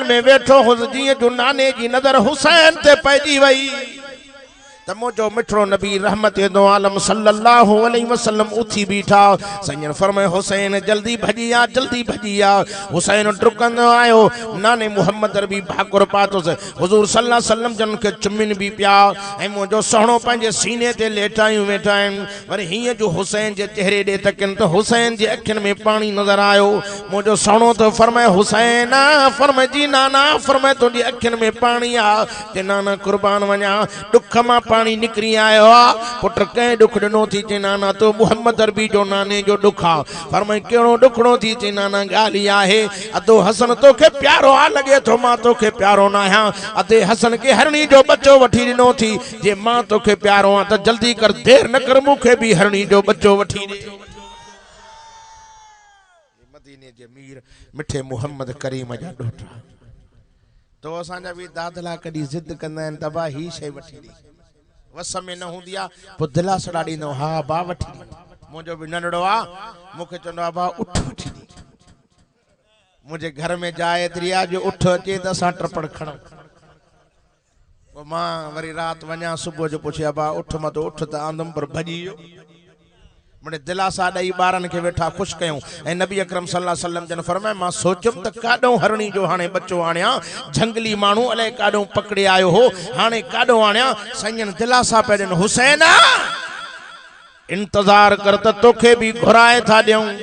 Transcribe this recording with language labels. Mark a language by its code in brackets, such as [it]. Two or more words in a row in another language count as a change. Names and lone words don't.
[sd] में वेठो हो जी जो नाने जी नजर हुसैन ते पइजी वई त मुझो मिठड़ो नबी रहमत दो आलम [ar] صلى الله عليه وسلم [sd] उठी बीठा सैयद फरमाए हुसैन जल्दी भजिया हुसैन डुकंदो आयो नाने मोहम्मद अरबी भाकुर पातो हुजूर सल्लल्लाहु [ar] عليه وسلم [sd] जन के चुमिन भी पिया ए मुझो सोहणो पंहिंजे सीने ते लेटायूं वेठा आहिनि वरी हीअं जो हुसैन जे चेहरे ॾे तकनि त हुसैन जे अखियुनि में पानी नज़र आयो मुझो सोहणो तो फरमाए हुसैन फरमाए जी नाना फरमाए तुंहिंजी अखियुनि में पानी आ जे नाना कुर्बान वञा दुख मां पानी निकरी आयो पुट कंहिं दुख ॾिनो थी चे नाना तो मोहम्मद अरबी जो नाने जो दुख आ फरमाए कहिड़ो दुखड़ो थी चे नाना ॻाल्हि आहे अदो हसन तोखे प्यारो आ लॻे थो मां तोखे प्यारो न आहियां अदे हसन के हरणी जो बच्चो वठी ॾिनो थी जे मां तोखे प्यारो आ त जल्दी कर देर न कर मूंखे भी हरणी जो बच्चो वठी ॾे मदीने जे मीर मिठे मोहम्मद करीम जा ॾोटा तो असांजा भी दादला कॾहिं ज़िद कंदा आहिनि त बा ही शइ वठी ॾे वस में न हूंदी आ पोइ दिलासड़ा ॾींदो हा बा वठी मुंहिंजो भी नंढड़ो आ मूंखे चवंदो आहे बा उठ वठी मुझे घर में जाए एतिरी आहे जो उठ अचे त असां टपड़ खणूं पोइ मां वरी राति वञा सुबुह जो पुछिया बा उठ मां तो उठ त आंदमि पर भॼी वियो मुझे दिलासा ॾेई ॿारनि खे वेठा ख़ुशि कयूं ऐं नबी अकरम [ar] صلى الله عليه وسلم [sd] जन फरमाए मां सोचियुमि त काॾों हरणी जो हाणे बच्चो आणिया झंगली माण्हू अलाए काॾों पकड़े आयो हो हाणे काॾों आणिया संजन दिलासा पिया ॾियनि हुसैन इंतज़ार कर त तोखे भी घुराए था ॾियूं